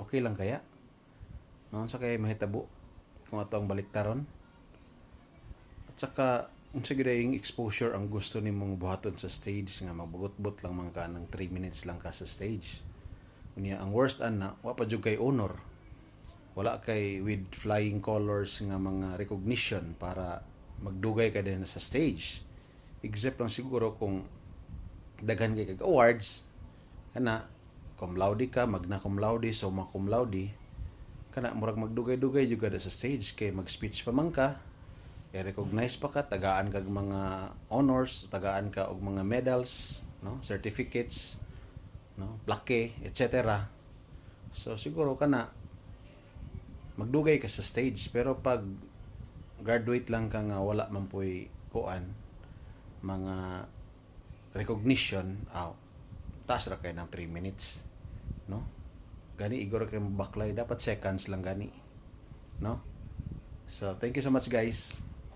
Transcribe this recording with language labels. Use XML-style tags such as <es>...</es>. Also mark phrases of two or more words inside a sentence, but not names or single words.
<ceb>Okay lang kaya? No, unsa kay mahitabo? Kung ato ang baliktaron. At saka unsa gyud yung exposure ang gusto nimong buhaton sa stage nga magbugot-but lang man ka ng 3 minutes lang ka sa stage. Unya ang worst ana, wa pa jud kay honor. Wala kay</ceb> <en>with flying colors</en> <ceb>nga mga recognition para magdugay ka din sa stage. Except lang siguro kung daghan kay kag awards kana</ceb> <la>cum laude</la> <ceb>ka,</ceb> <la>magna cum laude, summa cum laude,</la> <ceb>kana murag magdugay-dugay jud kada sa stage kay mag-speech pa man ka, i-recognize pa ka, tagaan kag mga honors, tagaan ka og mga medals, no, certificates, no, plaque, etc. So siguro kana magdugay ka sa stage, pero pag graduate lang ka nga wala man poy kuan mga recognition, taas ra kay ng 3 minutes, no? Gani igor kay baklay dapat seconds lang gani, no?</ceb> <en>So thank you so much guys.</en>